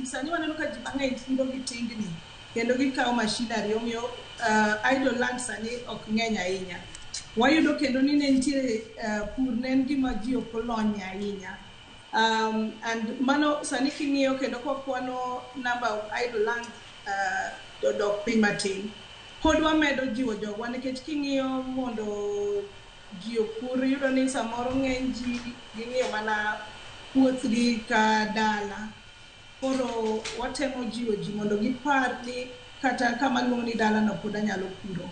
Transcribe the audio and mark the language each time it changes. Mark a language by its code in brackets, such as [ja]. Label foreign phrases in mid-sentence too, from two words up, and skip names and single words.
[luo] Sani waneno ka ji mang'eny tindo gi tingni kendo gikawo machinery omiyo [en] idle land [luo] sani ok ng'eny ahinya. Wayudo kendo ni ne nitiere pur ne en gima ji ok olony ahinya. And mano sani king'iyo kendo kwakwano [en] number of idle land [luo] dodok piny matin. Pod wamedo jiwo jogwa nikech king'iyo mondo ji opur yudo ni samoro ng'eny ji ging'iyo mana puothgi ka dala. Koro watemo jiwo ji mondo gipar ni kata kama luongo ni dala no pod anyalo puro.